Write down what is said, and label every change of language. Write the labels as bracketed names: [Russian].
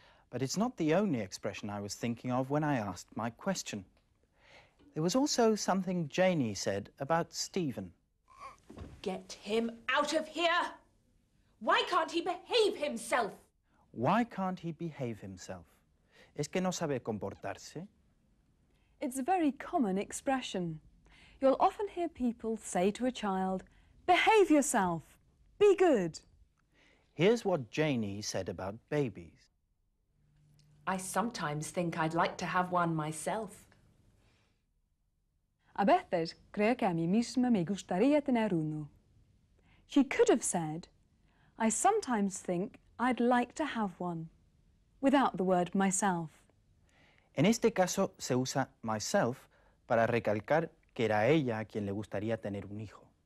[English] But it's not the only expression I was thinking of when I asked my question. There was also something Janie said about Stephen. Get him out of here! Why can't he behave himself? Why can't he behave himself? [Spanish] ¿Es que no sabe comportarse? [English] It's a very common expression. You'll often hear people say to a child, behave yourself, be good. Here's what Janie said about babies. I sometimes think I'd like to have one myself. [Spanish] A veces creo que a mí misma me gustaría tener uno. [English] She could have said, I sometimes think I'd like to have one, without the word myself. [Spanish] En este caso se usa myself para recalcar que era ella a quien le gustaría tener un hijo.